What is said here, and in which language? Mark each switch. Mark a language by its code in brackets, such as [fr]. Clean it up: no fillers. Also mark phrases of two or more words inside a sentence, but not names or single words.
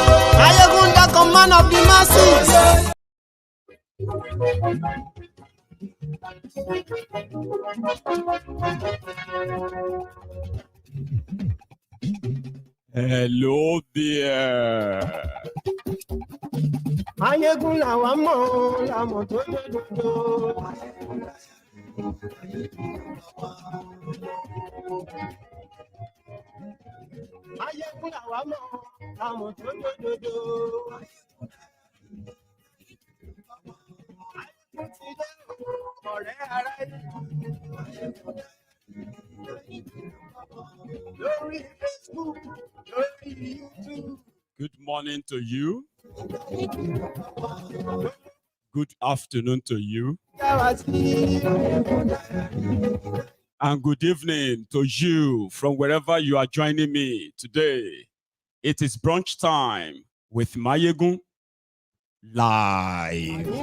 [en] Maiyegun don't come, man of the masses. Hello there. [yo] Maiyegun làwa mọ̀, la mọ̀ tó dodo. Maiyegun làwa mọ̀, la mọ̀ tó dodo. Ọ̀rẹ́ ara lórí Facebook, lórí YouTube. [en] Good morning to you. Good afternoon to you. And good evening to you from wherever you are joining me today. It is brunch time with Maiyegun live.